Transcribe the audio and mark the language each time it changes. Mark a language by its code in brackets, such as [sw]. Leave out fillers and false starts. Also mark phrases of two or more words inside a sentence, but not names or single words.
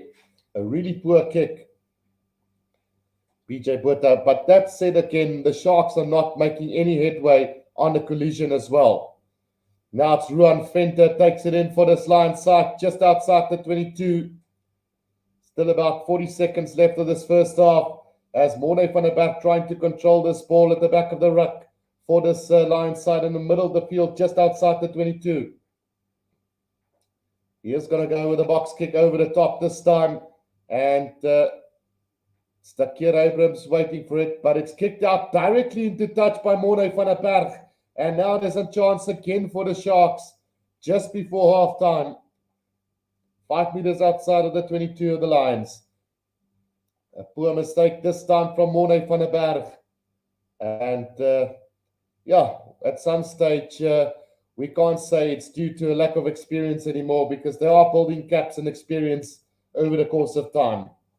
[en] A really poor kick. PJ Botha. But that said again, the Sharks are not making any headway on the collision as well. Now it's Ruan Venter, takes it in for this Lions side, just outside the 22. Still about 40 seconds left of this first half, as Morne van der Berg trying to control this ball at the back of the ruck for this Lions side in the middle of the field, just outside the 22. He is going to go with a box kick over the top this time, and Takir Abrams waiting for it, but it's kicked out directly into touch by Morne van der Berg. And now there's a chance again for the Sharks just before halftime. 5 meters outside of the 22 of the Lions. A poor mistake this time from Morne van der Berg. And at some stage, we can't say it's due to a lack of experience anymore, because they are building gaps and experience over the course of time.